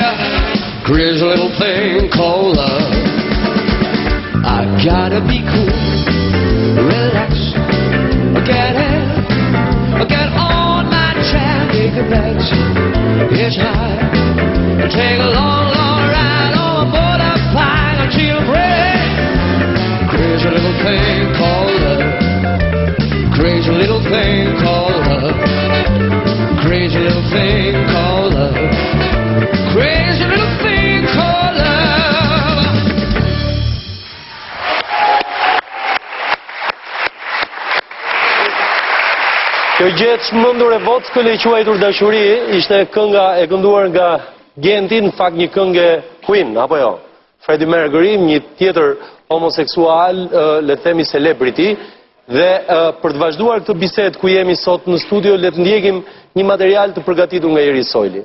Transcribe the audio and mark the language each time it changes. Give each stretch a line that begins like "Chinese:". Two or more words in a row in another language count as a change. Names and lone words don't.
English: Crazy little thing called love. I gotta be cool, relax, get hip, get on my track, take a backseat, hitchhike, and take a long, long ride on my motorbike until I'm ready. Crazy little thing called love. Crazy little thing called love. Crazy little thing called love. Crazy little thing called love.
Albanian: Kjo gjë e çmendur e Vockël e quajtur dashuri ishte kënga e kënduar nga Genti, në fakt një këngë Queen, apo jo? Freddie Mercury, një tjetër homoseksual, le të themi celebrity, dhe për të vazhduar këtë bisedë ku jemi sot në studio, le të ndjekim një material të përgatitur nga Iris Sojli.